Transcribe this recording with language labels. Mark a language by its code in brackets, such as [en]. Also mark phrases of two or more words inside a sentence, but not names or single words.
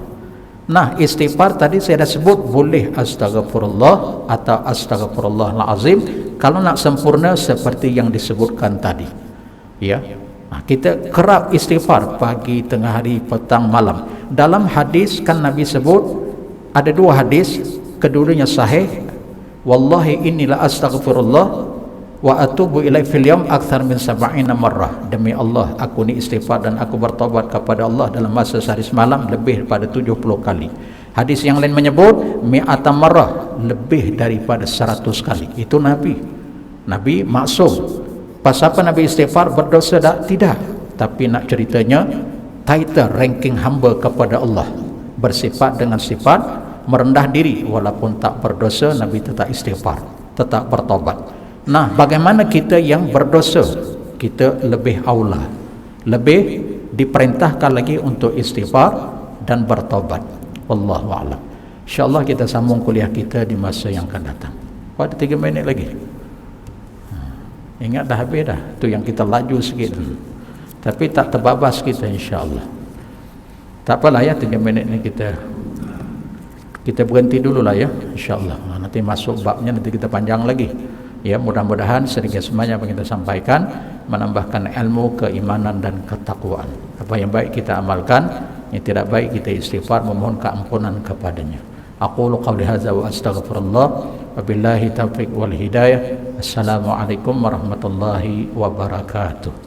[ms] Nah, istighfar tadi saya dah sebut, boleh astaghfirullah atau astaghfirullahalazim, kalau nak sempurna seperti yang disebutkan tadi. Ya. Nah, kita kerap istighfar pagi, tengah hari, petang, malam. Dalam hadis kan Nabi sebut, ada 2 hadis, keduanya sahih. [ar] والله إني لأستغفر الله وأتوب إليه في اليوم أكثر من 70 مرة. [ms] Demi Allah, aku ni istighfar dan aku bertaubat kepada Allah dalam masa sehari semalam lebih daripada 70 kali. Hadis yang lain menyebut [ar] مئة مرة, [ms] lebih daripada 100 kali. Itu Nabi. Nabi maksum. Pasal apa Nabi istighfar? Berdosa tak? Tidak. Tapi nak ceritanya, [en] title ranking [ms] hamba kepada Allah, bersifat dengan sifat merendah diri, walaupun tak berdosa, Nabi tetap istighfar, tetap bertobat. Nah, bagaimana kita yang berdosa? Kita lebih aula, lebih diperintahkan lagi untuk istighfar dan bertobat. [ar] والله أعلم. [ms] InsyaAllah kita sambung kuliah kita di masa yang akan datang. Ada 3 minit lagi. Ingat dah habis dah. Tu yang kita laju sikit. Tapi tak terbabas kita insya-Allah. Tak apalah ya, 3 minit ni kita berhenti dululah ya, insya-Allah. Nanti masuk babnya, nanti kita panjang lagi. Ya, mudah-mudahan sedikit semuanya yang kita sampaikan menambahkan ilmu, keimanan dan ketakwaan. Apa yang baik kita amalkan, yang tidak baik kita istighfar, memohon keampunan kepadanya. [ar] أقول قولي هذا وأستغفر الله. وبالله التوفيق والهداية. السلام عليكم ورحمة الله وبركاته.